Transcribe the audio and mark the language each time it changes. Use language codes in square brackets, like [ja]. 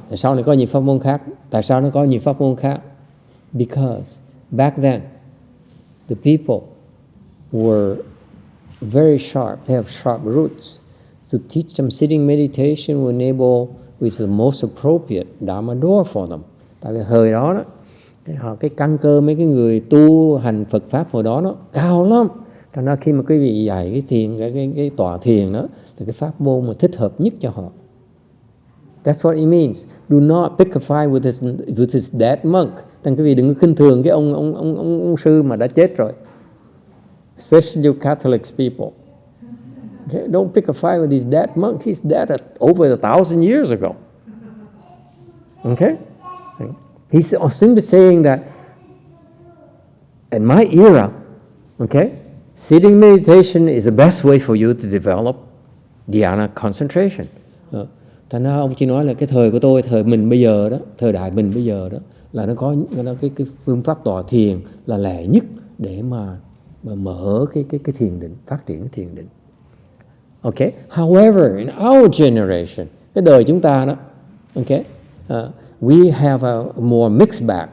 [vi] Tại sao lại có nhiều pháp môn khác? Tại sao nó có nhiều pháp môn khác? [en] Because back then, the people were very sharp. They have sharp roots. To teach them sitting meditation will enable with the most appropriate Dharma door for them. [vi] Tại vì thời đó, cái căn cơ mấy cái người tu hành Phật Pháp hồi đó nó cao lắm. Thành ra khi mà quý vị dạy cái thiền, cái tọa thiền đó, thì cái pháp môn mà thích hợp nhất cho họ. [en] That's what it means. Do not pick a fight with this dead monk. [vi] Thành quý vị đừng có khinh thường cái ông sư mà đã chết rồi. [en] Especially you Catholic people. Okay? Don't pick a fight with this dead monk. He's dead over 1,000 years ago. Okay? He's simply saying that in my era, okay, sitting meditation is the best way for you to develop dhyana concentration. [vi] Thành ra ông chỉ nói là cái thời của tôi, thời mình bây giờ đó, thời đại mình bây giờ đó, là nó có cái phương pháp tọa thiền là lẻ nhất để mà mở cái thiền định, phát triển cái thiền định. Okay. [en] However, in our generation, [vi] cái đời chúng ta đó, [en] okay, we have a more mixed bag.